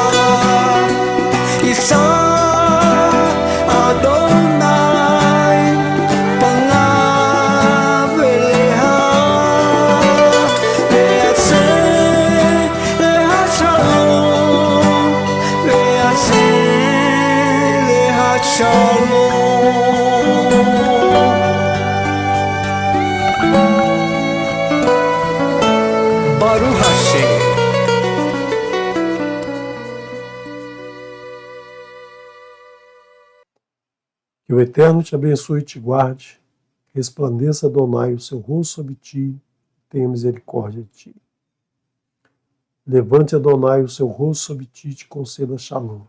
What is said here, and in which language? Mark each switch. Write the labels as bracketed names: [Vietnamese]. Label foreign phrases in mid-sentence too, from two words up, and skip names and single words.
[Hebrew] יישא אדוני פניו אליה ויעשה לה שלום, ויעשה לה שלום. ברוך השם. [Portuguese] Que o Eterno te abençoe e te guarde, resplandeça Adonai o seu rosto sobre ti, tenha misericórdia de ti. Levante Adonai o seu rosto sobre ti e te conceda shalom.